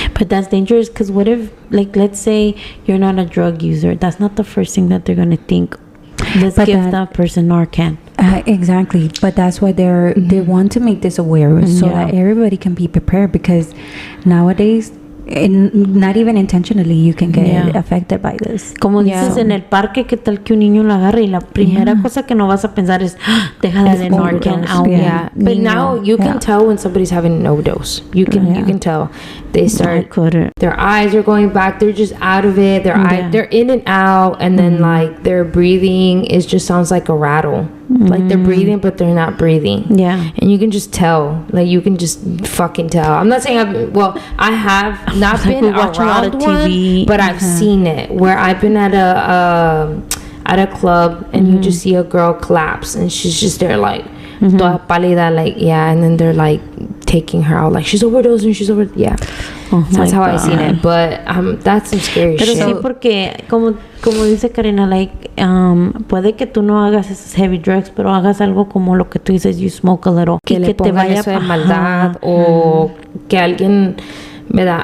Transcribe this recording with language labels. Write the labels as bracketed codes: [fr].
[en] but that's dangerous because what if, like, let's say you're not a drug user? That's not the first thing that they're gonna think. Let's give that person Narcan. Exactly, but that's why they want to make this aware so that everybody can be prepared because nowadays. Not even intentionally you can get affected by this. [es] Como dices en el parque, ¿qué tal que un niño lo agarre y la primera cosa que no vas a pensar es déjale de Narcan a un [en] But now you can tell when somebody's having an overdose. You can tell. They start their eyes are going back, they're just out of it, they're in and out, and then like their breathing just sounds like a rattle. Like they're breathing but they're not breathing. And you can just tell, like you can just fucking tell. I'm not saying I have not been around one, but I've seen it where I've been at a club and you just see a girl collapse and she's just there like [es] toda pálida, [en] like and then they're like taking her out like she's overdosing, that's how I've seen it, but that's some scary shit. [es] Pero sí, porque como dice Karina, like puede que tú no hagas esos [en] heavy drugs, [es] pero hagas algo como lo que tú dices, [en] you smoke a little, [es] que le pongan te vaya eso de maldad o que alguien, ¿verdad?